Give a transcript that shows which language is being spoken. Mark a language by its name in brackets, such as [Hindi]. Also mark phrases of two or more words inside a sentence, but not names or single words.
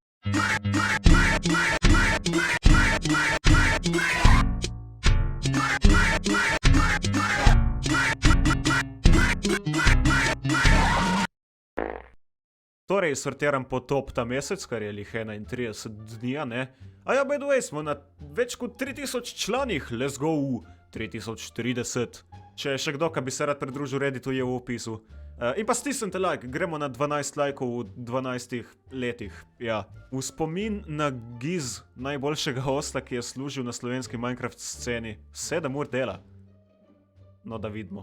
[Slovenian] Torej, sortiram po top ta mesec, kar je lih 31 dni, ne? A ja, [English] by the way, [Slovenian] smo na več kot 3000 članih, [English] let's go, 3030. [Slovenian] Če je še kdo, ki bi se rad pridružil Redditu, je v opisu. In pa stisnite like, gremo na 12 lajkov v 12 letih, ja. V spomin na Giz, najboljšega osla, ki je služil na slovenski Minecraft sceni, 7 ur dela. No, da vidimo.